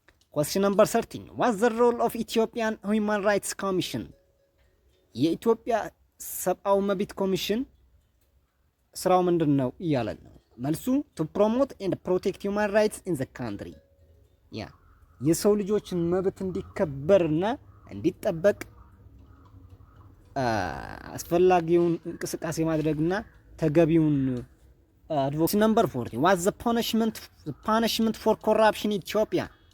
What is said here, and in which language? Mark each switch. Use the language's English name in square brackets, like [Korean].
[English] Question number 13. What's the role of Ethiopian Human Rights Commission? [Amharic] የኢትዮጵያ ሰብአዊ መብት ኮሚሽን ስራው ምንድን ነው እያለን ነው። መልሱ [English] to promote and protect human rights in the country. [Amharic] የሰው ልጆችን መብት እንዲከበርና እንዲጠበቅ አስፈላጊውን እንቅስቃሴ ማድረግና ተገቢውን advocacy. [English] Number 40. What's the punishment for corruption in Ethiopia?